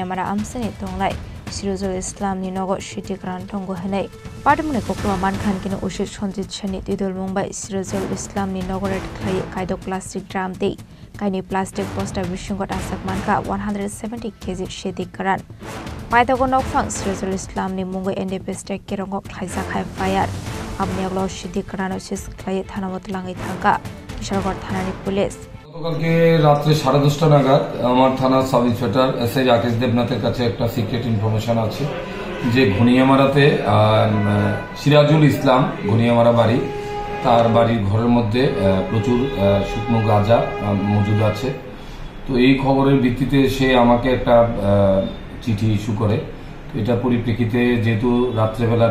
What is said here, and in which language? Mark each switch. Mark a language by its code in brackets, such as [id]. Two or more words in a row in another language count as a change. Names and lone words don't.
[trp] amara amsani tonglai Sirajul Islam ni nogo shiti kran tongo hanai party mune koktuma mankhan kino ushit Sanjit Chani tidol Mumbai Sirajul Islam ni nogoret khlai kaido [en] plastic drum [trp] dei kaini [en] plastic poster [trp] bishingot asak manka 170 kg shiti kran paithago nokphang Sirajul Islam ni mungo NDP state kerongok khlaisa khai fire amni aglo shiti kran osis khlai thanamot langai thangka Bishalgarh thanani police [bn] গতকালকে রাত্রে 10:30 নাগাদ আমার থানা [en] sub inspector [bn] SI রাকেশ দেবনাথের কাছে একটা [en] secret information [bn] আছে যে ঘনিয়ামারাতে সিরাজুল ইসলাম ঘনিয়ামারা বাড়ি তার বাড়ির ঘরের মধ্যে প্রচুর শুকনো গাঁজা মজুদ আছে তো এই খবরের ভিত্তিতে সে আমাকে একটা চিঠি ইস্যু করে এটা পরিপ্রেক্ষিতে যেহেতু রাত্রেবেলা